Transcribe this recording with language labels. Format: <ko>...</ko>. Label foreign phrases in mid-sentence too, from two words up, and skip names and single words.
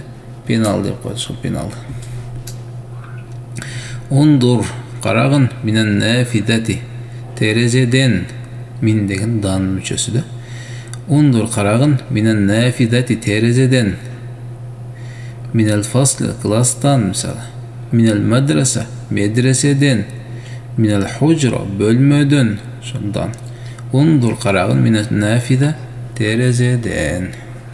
<ky>Пенал деп коет, ошол пенал. Ундур карагын</ky> <ar>من النافذة</ar> <ky>терезеден. Мин деген дан мүчөсү да. Ундур карагын</ky> <ar>من النافذة</ar> <ky>терезеден.</ky> <ar>من الفصل</ar> <ky>класстан мисалы.</ky> <ar>من المدرسة медреседен. من الحجرة</ar> <ky>бөлмөдөн. Шондан. Ундур карагын</ky> <ar>من النافذة</ar> <ky>терезеден.</ky>